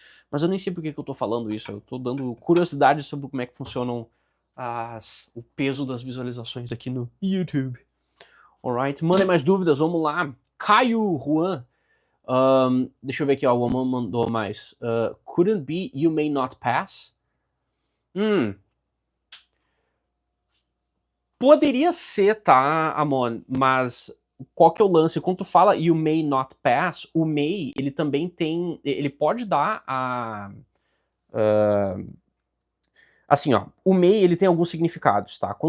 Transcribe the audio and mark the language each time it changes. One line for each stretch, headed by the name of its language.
Portuguese: Mas eu nem sei por que eu tô falando isso, eu tô dando curiosidade sobre como é que funcionam o peso das visualizações aqui no YouTube. Alright, mandem mais dúvidas, vamos lá. Caio Juan. Deixa eu ver aqui, ó, o Amon mandou mais.
English: Couldn't be you may not pass?
Portuguese: Poderia ser, tá, Amon, mas qual que é o lance? Quando tu fala
English: you may not pass,
Portuguese: o may, ele também tem, ele pode dar assim, ó, o may, ele tem alguns significados, tá?